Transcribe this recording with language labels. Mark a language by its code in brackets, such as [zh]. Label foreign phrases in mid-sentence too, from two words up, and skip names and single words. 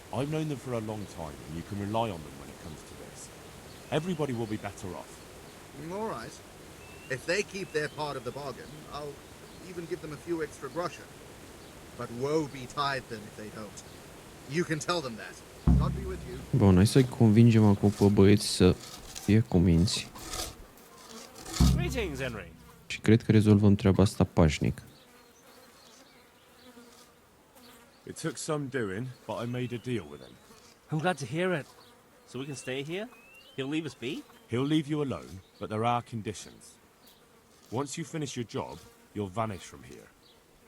[en] I've known them for a long time, and you can rely on them when it comes to this. Everybody will be better off. All right. If they keep their part of the bargain, I'll even give them a few extra groschen. But woe betide them if they don't. You can tell them that. God be with you. [ro] Bun, hai să-i convingem acum pe băieți să fie cuminți. [en] Greetings, Henry. [ro] Și cred că rezolvăm treaba asta pașnic. [en] It took some doing, but I made a deal with him. I'm glad to hear it. So we can stay here? He'll leave us be? He'll leave you alone, but there are conditions. Once you finish your job, you'll vanish from here.